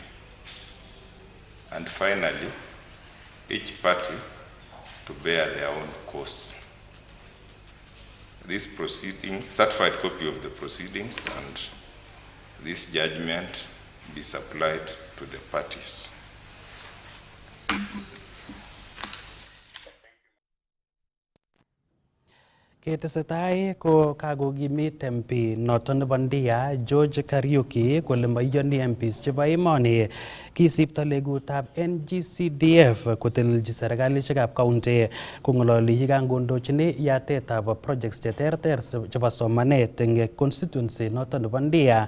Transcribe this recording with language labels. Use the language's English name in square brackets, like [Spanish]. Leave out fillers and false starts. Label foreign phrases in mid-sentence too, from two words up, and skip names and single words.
[English] And finally, each party to bear their own costs. These proceedings, certified copy of the proceedings and this judgment be supplied to the parties. [Kalenjin] Ketesetai ko kakokimit MP noton nebo Ndia George Kariuki kole maiyoni MPs chebo emoni kisipto legutab NGCDF kotelelchi serikalishekab county kong'ololi yekangondochini yatetab projects cheterter chebo somanet eng constituency noton nebo Ndia.